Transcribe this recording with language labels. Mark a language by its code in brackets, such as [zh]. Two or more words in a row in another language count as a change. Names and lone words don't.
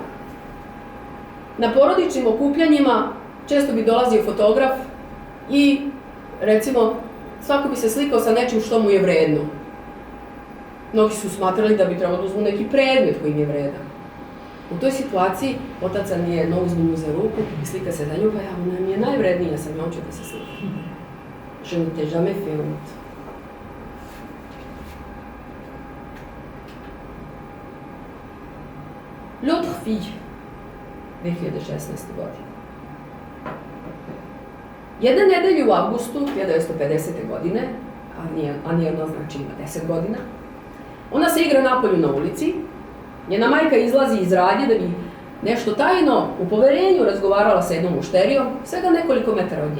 [sr] Na porodičnim okupljanjima često bi dolazio fotograf i, recimo, svako bi se slikao sa nečim što mu je vredno. Mnogi su smatrali da bi trebalo da uzmu neki predmet koji im je vredan. U toj situaciji otac Arnie Ernaux uzme nju za ruku i slika se za nju, pa ona mi je najvrednija, sa njom ću da se slikam. [fr] Je ne t'ai jamais fait honte. L'autre fille, 2016. [sr] godine. Jedne nedelje u avgustu 1950. godine, Arnie Ernaux znači ima 10 godina, ona se igra napolju na ulici, njena majka izlazi iz radnje da bi nešto tajno u poverenju razgovarala sa jednom mušterijom, svega nekoliko metara od nje.